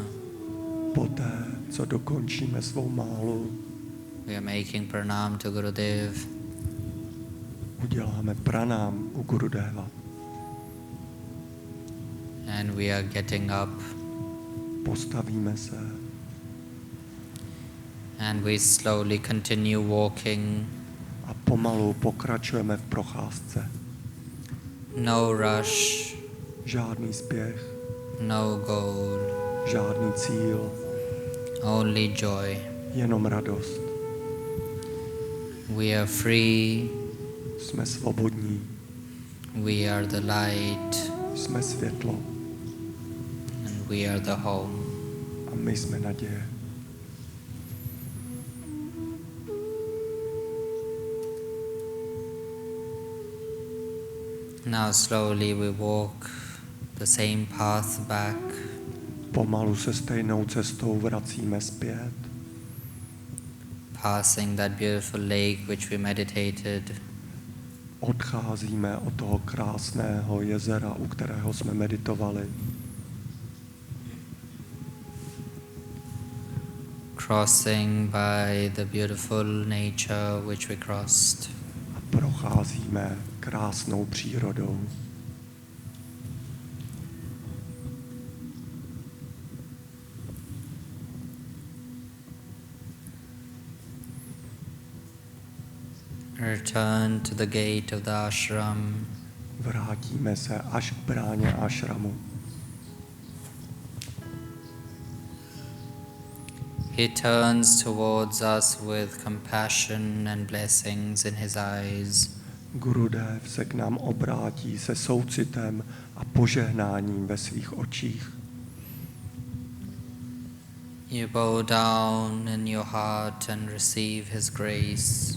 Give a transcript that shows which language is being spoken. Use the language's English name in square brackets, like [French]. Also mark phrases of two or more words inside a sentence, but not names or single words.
[Czech] Poté, co dokončíme svou málu, [English] we are making pranam to Gurudev. [Czech] uděláme pranám u Gurudeva. [English] And we are getting up [Czech] Postavíme se [English] and we slowly continue walking. [Czech] a pomalu pokračujeme v procházce. [English] No rush, [Czech] Žádný spěch, [English] no goal, [Czech] žádný cíl, [English] only joy. [Czech] jenom radost. [English] We are free, [Czech] Jsme svobodní, [English] we are the light, [Czech] jsme světlo [English] and we are the home. [Czech] a my jsme naděje. [English] Now slowly we walk the same path back. [Czech] Pomalu se stejnou cestou vracíme zpět. [English] Passing that beautiful lake which we meditated. [Czech] Odcházíme od toho krásného jezera, u kterého jsme meditovali. [English] Crossing by the beautiful nature which we crossed. [Czech] A procházíme krásnou přírodou. [English] Return to the gate of the ashram. [Czech] Vrátíme se až k bráně ashramu. [English] He turns towards us with compassion and blessings in his eyes. [Czech] Gurudev se k nám obrátí se soucitem a požehnáním ve svých očích. [English] You bow down in your heart and receive his grace.